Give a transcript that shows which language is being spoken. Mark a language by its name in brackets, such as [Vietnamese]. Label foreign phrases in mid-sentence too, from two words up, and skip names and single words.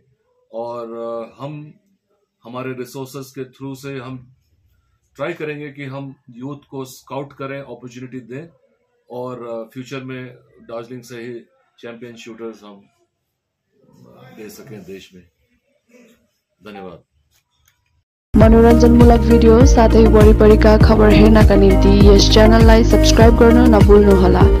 [Hindi] और हम हमारे रिसोर्सेज के थ्रू से हम ट्राई करेंगे कि हम यूथ को स्काउट करें, अपॉर्चुनिटी दें, और फ्यूचर में दार्जिलिंग से ही [English] champion shooters [Hindi] हम दे सकें देश में। धन्यवाद। [Nepali] मनोरञ्जनमूलक भिडियो साथै वरिपरिका खबर हेर्नका निम्ति यस च्यानललाई सब्स्क्राइब गर्न नभुल्नुहोला।